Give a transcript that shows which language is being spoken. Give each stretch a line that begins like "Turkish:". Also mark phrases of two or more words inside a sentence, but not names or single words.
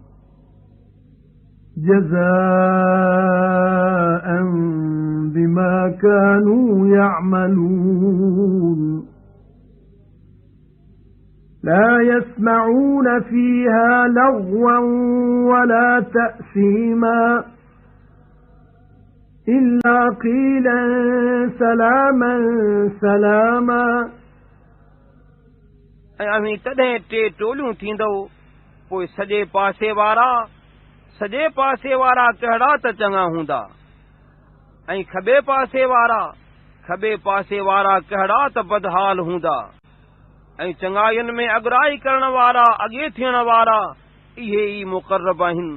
Arabic: جَزَاءً بِمَا كَانُوا يَعْمَلُونَ لَا يَسْمَعُونَ فِيهَا لَغْوًا وَلَا تَأْثِيمًا إِلَّا قِيلًا سَلَامًا سَلَامًا.
Sindhi: ऐं तॾहिं टे टोलियूं थींदो, पोइ सॼे पासे वारा कहिड़ा त चङा हूंदा, ऐं खॿे पासे वारा कहिड़ा त बदहाल हूंदा, ऐं चङाइयुनि में अॻराई करण वारा, अॻे थियण वारा इहे ई मुक़र्रब आहिनि।